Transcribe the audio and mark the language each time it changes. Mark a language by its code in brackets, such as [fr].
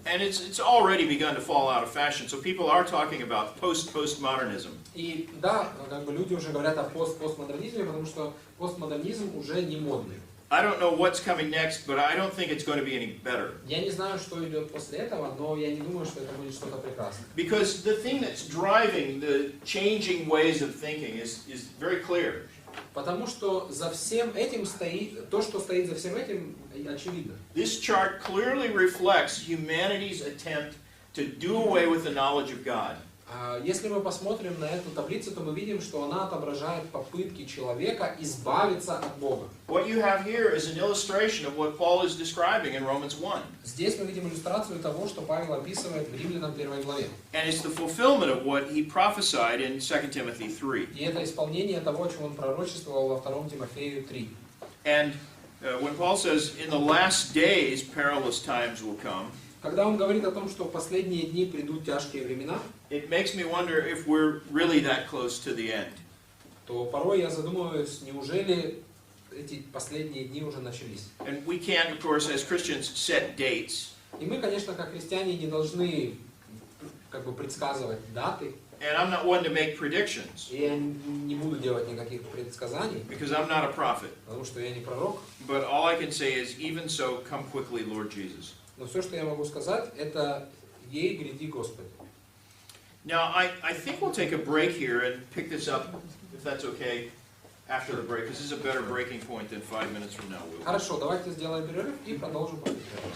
[en] And it's already begun to fall out of fashion, so people are talking about postmodernism. [ru] И да, как бы люди уже говорят о постмодернизме, потому что постмодернизм уже не модный. [en] I don't know what's coming next, but I don't think it's going to be any better. [ru] Я не знаю, что идет после этого, но я не думаю, что это будет что-то прекрасное. [en] Because the thing that's driving the changing ways of thinking is very clear. [ru] Потому что за всем этим стоит, то, что стоит за всем этим, очевидно. [en] This chart clearly reflects humanity's attempt to do away with the knowledge of God. [ru] Если мы посмотрим на эту таблицу, то мы видим, что она отображает попытки человека избавиться от Бога. [en] What you have here is an illustration of what Paul is describing in Romans 1. [ru] Здесь мы видим иллюстрацию того, что Павел описывает в Римлянам 1 главе. [en] And it's the fulfillment of what he prophesied in 2 Timothy 3. [ru] И это исполнение того, о чем он пророчествовал во 2 Тимофею 3. [en] And when Paul says, in the last days perilous times will come, [ru] Когда он говорит о том, что в последние дни придут тяжкие времена, [en] it makes me wonder if we're really that close to the end. [ru] то порой я задумываюсь, неужели эти последние дни уже начались? [en] And we can't, of course, as Christians, set dates. [ru] И мы, конечно, как христиане, не должны как бы предсказывать даты. [en] And I'm not one to make predictions, [ru] И я не буду делать никаких предсказаний, [en] because I'm not a prophet. [ru] потому что я не пророк. [en] But all I can say is, even so, come quickly, Lord Jesus. [ru] Но все, что я могу сказать, это «Ей гряди, Господи». [en] Now, I think we'll take a break here and pick this up, if that's okay, after the break, because this is a better breaking point than 5 minutes from now. [ru] Хорошо, давайте сделаем перерыв и продолжим после перерыва.